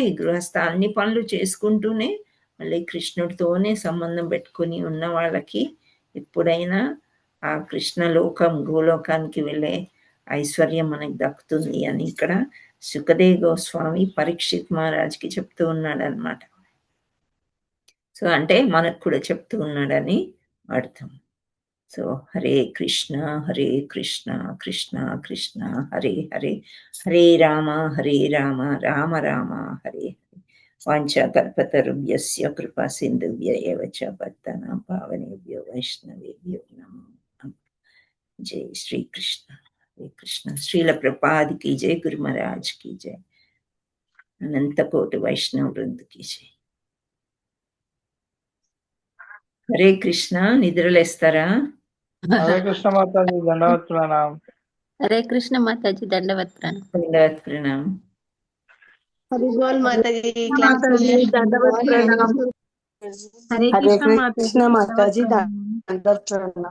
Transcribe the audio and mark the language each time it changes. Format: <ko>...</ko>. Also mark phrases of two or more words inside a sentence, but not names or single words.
<te>గృహస్థ అన్ని పనులు చేసుకుంటూనే మళ్ళీ కృష్ణుడితోనే సంబంధం పెట్టుకుని ఉన్న వాళ్ళకి ఎప్పుడైనా ఆ కృష్ణలోకం గోలోకానికి వెళ్ళే ఐశ్వర్యం మనకు దక్కుతుంది అని ఇక్కడ సుఖదేవ్ గోస్వామి పరీక్షిత్ మహారాజ్కి చెప్తూ ఉన్నాడు అనమాట. సో అంటే మనకు కూడా చెప్తూ ఉన్నాడని అర్థం.</te> <sa>సో हरे कृष्ण कृष्ण कृष्ण हरे हरे, हरे राम राम राम हरे हरे. वाञ्छाकल्पतरुभ्यस्य कृपा सिन्धुभ्य एव च पत्तनां पावनेभ्यो वैष्णवेभ्यो नमो नमः.</sa> <hi>जय श्री कृष्ण, हरे कृष्ण. श्रील प्रभुपाद की जय, गुरु महाराज की जय, अनंत कोटि वैष्णव वृंद की जय.</hi> <te>హరే కృష్ణ. నిద్రలేస్తారా? హరే కృష్ణ మాతాజీ దండవత్ ప్రణాం. హరే కృష్ణ మాతాజీ దండవత్ ప్రణాం. దండవత్ ప్రణాం. హరి బోల్ మాతాజీ దండవత్ ప్రణాం. హరే కృష్ణ మాతాజీ దండవత్ ప్రణాం.</te>